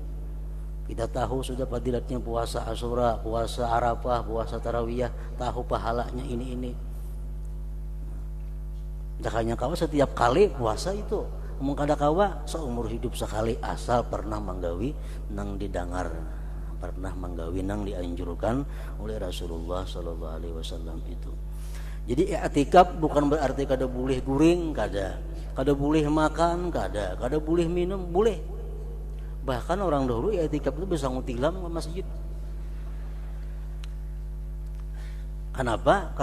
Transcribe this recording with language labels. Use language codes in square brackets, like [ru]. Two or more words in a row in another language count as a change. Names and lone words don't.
[bjn] Kita tahu sudah fadilatnya puasa Asyura, puasa Arafah, puasa Tarawiyah, tahu pahalanya ini. Dakanya kawa setiap kali puasa itu, mengkada kawa seumur hidup sekali asal pernah menggawi nang didangar, pernah menggawi nang dianjurkan oleh Rasulullah [ar] صلى الله عليه وسلم [bjn] itu. Jadi i'tikaf bukan berarti kada boleh guring, kada boleh makan, kada boleh minum, boleh. Bahkan orang dahulu i'tikaf itu bisa ngutilam ke masjid. Kenapa?